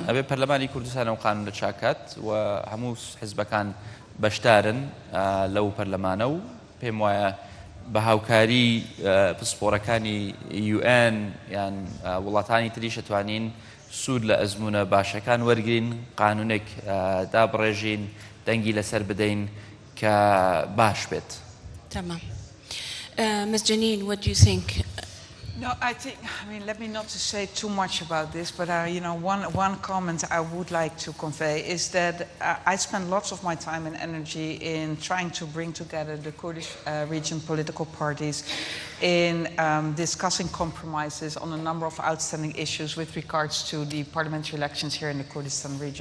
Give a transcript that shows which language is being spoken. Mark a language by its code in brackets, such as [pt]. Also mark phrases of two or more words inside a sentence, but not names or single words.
[ckb] ئەبێ پەرلەمانی کوردستانە ئەو قانونە چاکات و هەموو حیزبەکان بەشدارن لەو پەرلەمانە و پێم وایە بە هاوکاری پسپۆرەکانی UN یان وڵاتانی تریش ئەتوانین سوود لە ئەزمونە باشەکان وەرگین قانونێک دابڕێژین دەنگی لەسەر بدەین کە باش بێت. تمام. [en] Ms. Jeanine, what do you think? No, let me not to say too much about this, but one comment I would like to convey is that I spend lots of my time and energy in trying to bring together the Kurdish region political parties in discussing compromises on a number of outstanding issues with regards to the parliamentary elections here in the Kurdistan region.